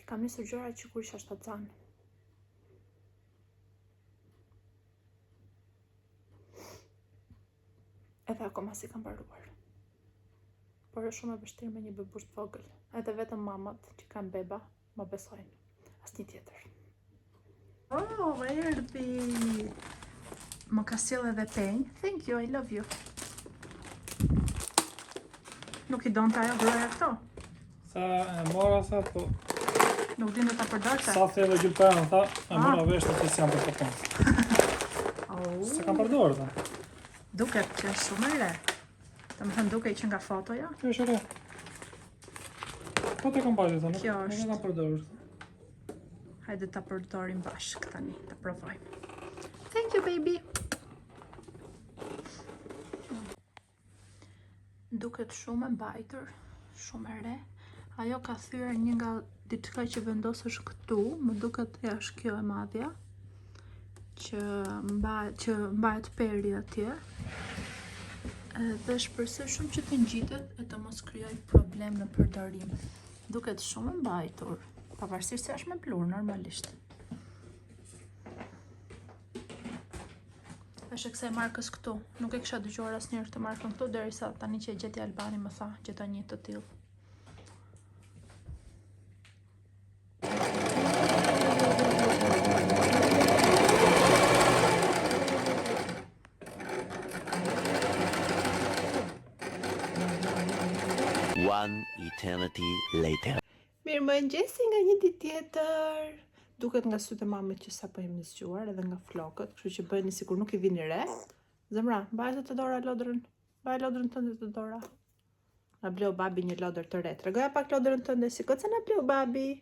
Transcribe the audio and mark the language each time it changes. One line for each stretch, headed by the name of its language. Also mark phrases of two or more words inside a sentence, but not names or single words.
Albanian: Kam nisur gjëra që kur isha shtatzan. Edhe akoma si kam mbaruar. Por është shumë e vështirë me një bebush të vogël. Edhe vetëm mamat që kanë beba më besojnë. Asnjë tjetër. Oh, erdhi! Më ka sjell edhe penj.
English: Thank you, I love you.
Albanian: Nuk I donte ajo gruaja këto? Sa e mora sa, po... Nuk din të ta përdorte? Sa thellë gjylpërën, tha, e mora vesh të që s'jam për të punë. Se kam përdorë, tha. Duket që është shumë e re. Domethënë duke që nga fotoja? Kjo është e re. Po të kam bajtë, tha, Kjo nuk është. e kam përdorë. Hajde ta përdorim bashkë tani, ta provojmë.
English: Thank you, baby!
Albanian: Duket shumë e mbajtur, shumë e re. Ajo ka thyer një nga diçka që vendosësh këtu, më duket është kjo e madhja, që mbahet peri atje. Dhe shpresoj shumë që të ngjitet e të mos krijoj problem në përdorim. Duket shumë e mbajtur. Pavarësisht se është me plur, normalisht. Është kësaj markës këtu. Nuk e kisha dëgjuar asnjëherë këtë markën këtu, derisa tani që e gjeti Albani më tha, gjeta një të tillë.
English: One eternity later.
Albanian: Mirë më ngjesi nga një ditë tjetër. Duket nga sytë e mamit që sapo jemi zgjuar edhe nga flokët, kështu që bëheni sikur nuk I vini re. Zemra, mbaj të dora lodrën. Mbaj lodrën tënde të dora. Na bleu babi një lodër të re. Tregoja pak lodrën tënde, si këtë se na bleu babi.